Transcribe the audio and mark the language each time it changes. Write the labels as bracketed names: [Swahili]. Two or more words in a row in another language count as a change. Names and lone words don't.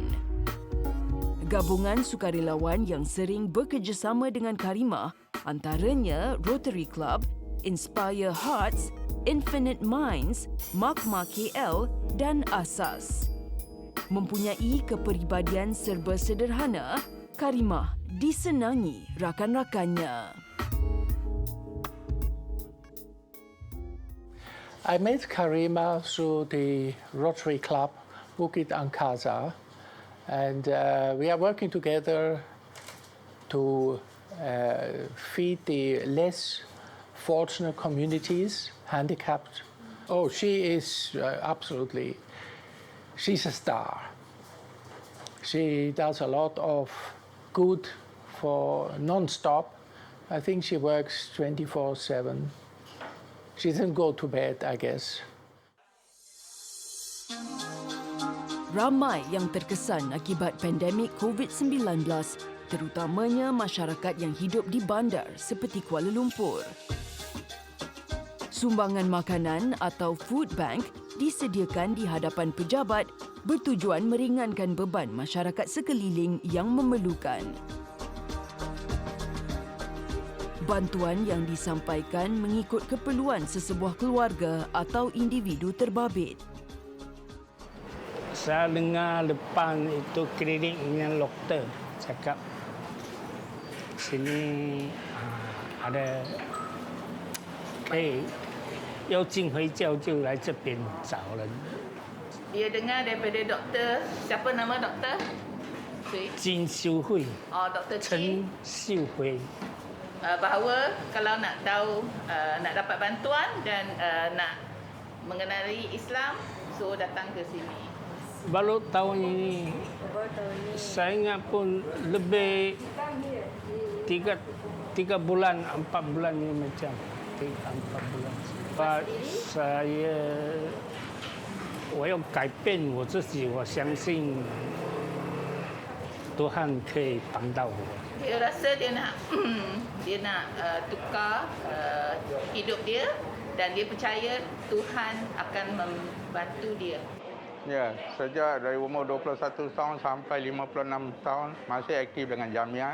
[Malay] Gabungan sukarelawan yang sering bekerjasama dengan Karimah antaranya Rotary Club, Inspire Hearts, Infinite Minds, MAKMA KL dan Asas. Mempunyai kepribadian serba sederhana, Karimah disenangi rakan-rakannya. [English] I met Karimah through the Rotary Club Bukit Angkasa, and we are working together to feed the less fortunate communities, handicapped. Oh, she is absolutely, she's a star. She does a lot of good for non-stop. I think she works 24/7. She doesn't go to bed, I guess. [Malay] Ramai yang terkesan akibat pandemik COVID-19, terutamanya masyarakat yang hidup di bandar seperti Kuala Lumpur. Sumbangan makanan atau [English] food bank [Malay] disediakan di hadapan pejabat bertujuan meringankan beban masyarakat sekeliling yang memerlukan. Bantuan yang disampaikan mengikut keperluan sesebuah keluarga atau individu terbabit. Saya dengar depan itu klinik dengan doktor cakap sini ada [Chinese] 要进回教就来这边找人。 [Malay] Dia dengar daripada doktor, siapa nama doktor? 金秀慧， Doktor 陈秀慧， bahawa kalau nak tahu nak dapat bantuan dan nak mengenali Islam, so datang ke sini. baru tahun ini. Saya ingat pun lebih 3 bulan, 4 bulan ini macam 3-4 bulan. Sebab saya [Chinese] 我要改变我自己，我相信 Tuhan 可以帮到我。 [Malay] Dia rasa dia nak tukar hidup dia dan dia percaya Tuhan akan membantu dia. Ya, sejak dari umur 21 tahun sampai 56 tahun masih aktif dengan Jamiah.